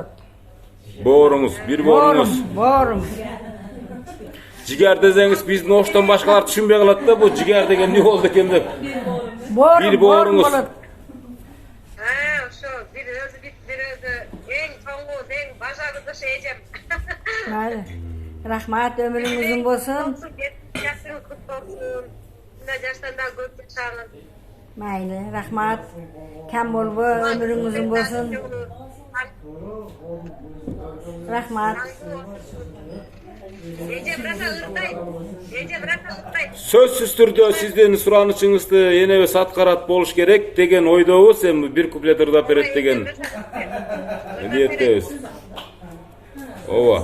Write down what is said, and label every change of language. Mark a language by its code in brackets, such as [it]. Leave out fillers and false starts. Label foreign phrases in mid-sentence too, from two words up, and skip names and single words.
[ky] Бооруңуз, бир бооруңуз. Боорум. Жигер десеңиз биздин оштон башкалар түшүнбөй калат да, бул жигер деген эмне болду экен деп. Бир бооруңуз. Ошо бир өзү эң чоңу, эң бажардышы эжем. Mayli. Rahmat, өмүрүңүз узун болсун. Жашыңыз кут болсун. Мына жаштанда көп жашаңыз. [uz] Mayli, rahmat. [ky] Кам болбо, өмүрүңүз узун болсун. Rahmat. Эже бираса Сөзсүз түрдө сиздин суранычыңызды энебиз аткарат болуш керек деген ойдобуз, эми бир куплет ырдап берет деген ниеттебиз. Ооба.